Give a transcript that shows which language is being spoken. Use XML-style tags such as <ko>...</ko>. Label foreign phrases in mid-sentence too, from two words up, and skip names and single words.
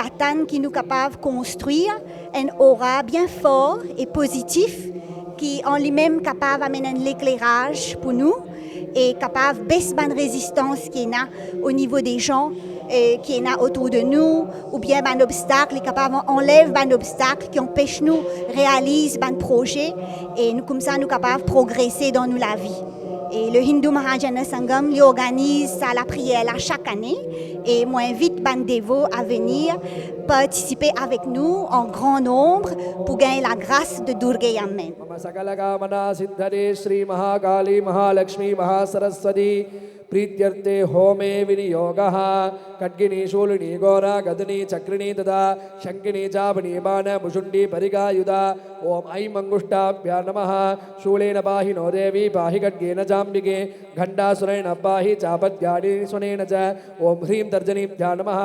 <fr>atteindre qui nous capable de construire un aura bien fort et positif qui en lui-même capable d'amener l'éclairage pour nous et capable de baisser la résistance qui est là au niveau des gens qui est là autour de nous, ou bien un obstacle, capable d'enlever un obstacle qui empêche nous de réaliser un projet, et nous comme ça nous capables de progresser dans nous la vie. Et le Hindu Mahajana Sangam lui organise ça, la prière là, chaque année, et moi invite les dévots à venir participer avec nous en grand nombre pour gagner la grâce de Durga Amen.</fr> <sa>प्रीत्यर्थे होमे विनियोगः खड्गिनी शूलिनी घोरा गदनी चक्रिणी तथा शङ्किनी चापनी बाण मुषुण्डी परिगायुधा ओम ऐं मङ्गुष्टाभ्यां नमः शूलेन पाहि नो देवी पाहि खड्गेन चाम्बिके घण्टासुरेण पाहि चापद्यानि सुनेन च ओम ह्रीं तर्जनीभ्यां नमः</sa>